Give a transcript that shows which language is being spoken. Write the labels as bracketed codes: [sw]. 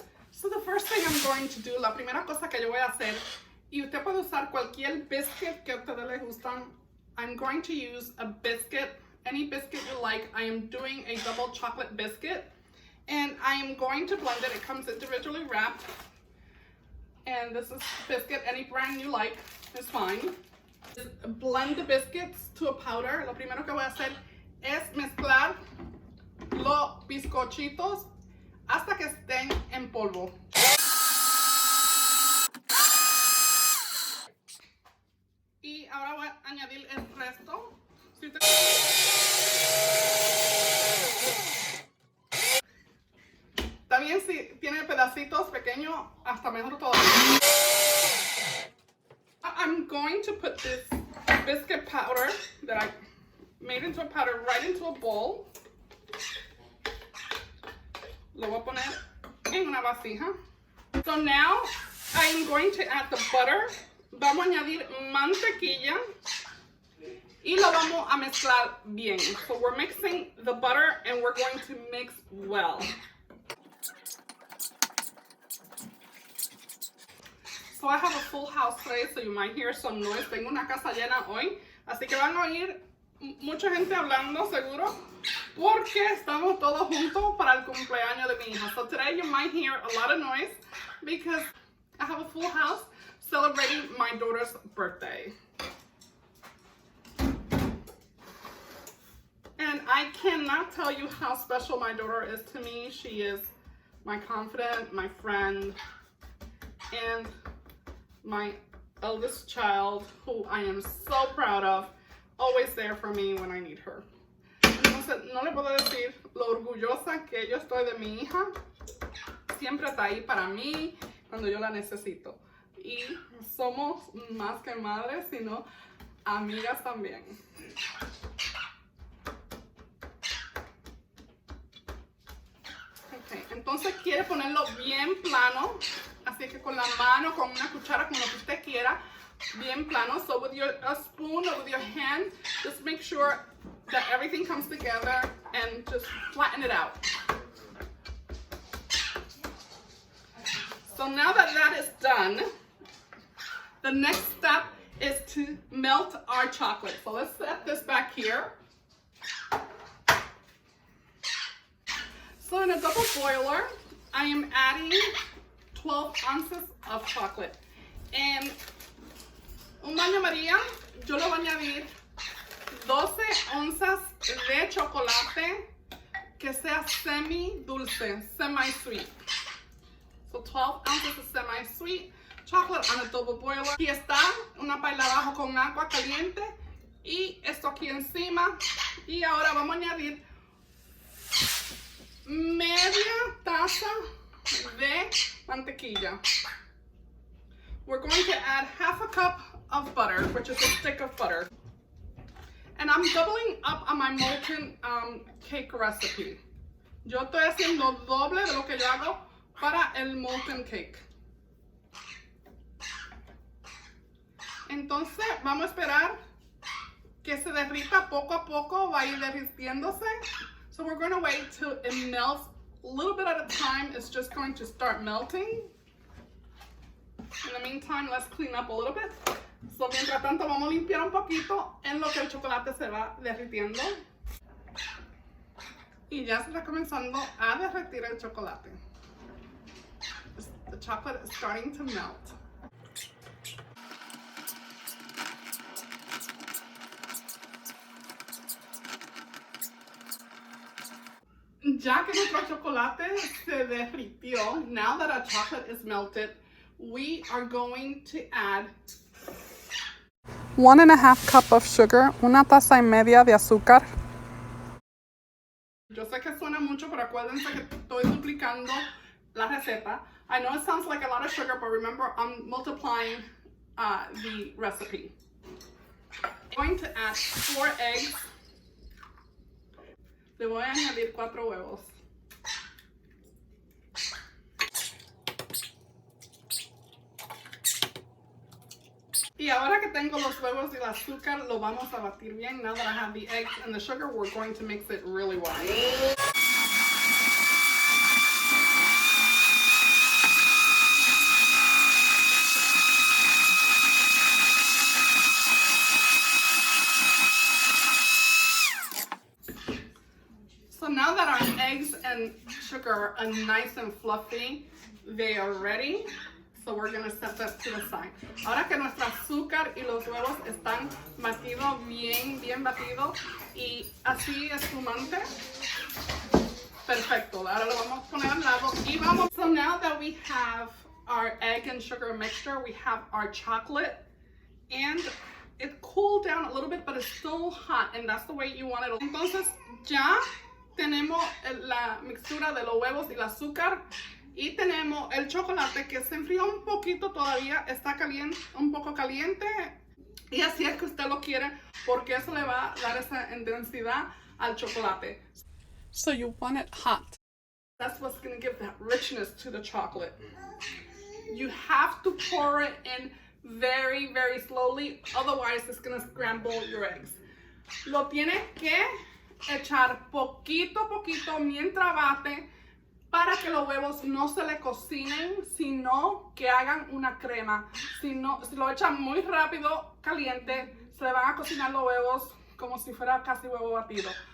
[en] So the first thing I'm going to do, [es] la primera cosa que yo voy a hacer, y usted puede usar cualquier biscuit que a ustedes les gustan. [en] I'm going to use a biscuit, any biscuit you like. I am doing a double chocolate biscuit. And I am going to blend it. It comes individually wrapped. And this is biscuit, any brand you like is fine. Just blend the biscuits to a powder. [es] Lo primero que voy a hacer es mezclar los bizcochitos hasta que estén en polvo. Y ahora voy a añadir el resto. Si usted... Está bien si tiene pedacitos pequeños, hasta mejor todavía. [en] I'm going to put this biscuit powder that I made into a powder right into a bowl. [es] Lo voy a poner en una vasija. [en] So now I'm going to add the butter. [es] Vamos a añadir mantequilla y lo vamos a mezclar bien. [en] So we're mixing the butter and we're going to mix well. So I have a full house today, so you might hear some noise. [es] Tengo una casa llena hoy, así que van a oír mucha gente hablando seguro, porque estamos todos juntos para el cumpleaños de mi hija. [en] So today you might hear a lot of noise because I have a full house celebrating my daughter's birthday. And I cannot tell you how special my daughter is to me. She is my confidant, my friend, and my eldest child, who I am so proud of, always there for me when I need her. [es] Entonces, no le puedo decir lo orgullosa que yo estoy de mi hija. Siempre está ahí para mí cuando yo la necesito. Y somos más que madres, sino amigas también. Okay, entonces quiere ponerlo bien plano. Así que con la mano, con una cuchara, con lo que usted quiera, bien plano. [en] So with a spoon or with your hand, just make sure that everything comes together and just flatten it out. So now that that is done, the next step is to melt our chocolate. So let's set this back here. So in a double boiler, I am adding 12 ounces of chocolate. [es] En un baño María, yo le voy a añadir 12 onzas de chocolate que sea semi-dulce, semi-sweet. [en] So 12 ounces of semi-sweet chocolate on a double boiler. [es] Aquí está una paila abajo con agua caliente y esto aquí encima. Y ahora vamos a añadir media taza de mantequilla. [en] We're going to add half a cup of butter, which is a stick of butter. And I'm doubling up on my molten cake recipe. [es] Yo estoy haciendo doble de lo que yo hago para el molten cake. Entonces vamos a esperar que se derrita poco a poco, va a ir derritiéndose. [en] So we're going to wait till it melts a little bit at a time. It's just going to start melting. In the meantime, let's clean up a little bit. [es] So mientras tanto vamos a limpiar un poquito en lo que el chocolate se va derritiendo. Y ya se está comenzando a derretir el chocolate. [en] The chocolate is starting to melt. [es] Ya que nuestro chocolate se derritió, [en] now that our chocolate is melted, we are going to add 1.5 cup of sugar, [es] una taza y media de azúcar. Yo sé que suena mucho, pero acuérdense que estoy duplicando la receta. [en] I know it sounds like a lot of sugar, but remember I'm multiplying the recipe. I'm going to add 4 eggs. [es] Le voy a añadir 4 huevos. Y ahora que tengo los huevos y el azúcar, lo vamos a batir bien. [en] Now that I have the eggs and the sugar, we're going to mix it really well. So now that our eggs and sugar are nice and fluffy, they are ready. So we're going to set that to the side. [es] Ahora que nuestro azúcar y los huevos están batidos bien batidos y así espumante, perfecto. Ahora lo vamos a poner al lado y vamos. [en] So now that we have our egg and sugar mixture, we have our chocolate, and it cooled down a little bit, but it's still hot, and that's the way you want it. [es] Entonces ya tenemos la mixtura de los huevos y el azúcar. Y tenemos el chocolate que se enfrió un poquito todavía, está caliente, un poco caliente. Y así es que usted lo quiere, porque eso le va a dar esa densidad al chocolate. [en] So you want it hot. That's what's going to give that richness to the chocolate. You have to pour it in very slowly, otherwise it's going to scramble your eggs. [es] Lo tienes que echar poquito a poquito mientras bate, para que los huevos no se le cocinen, sino que hagan una crema. Si lo echan muy rápido, caliente, se le van a cocinar los huevos como si fuera casi huevo batido.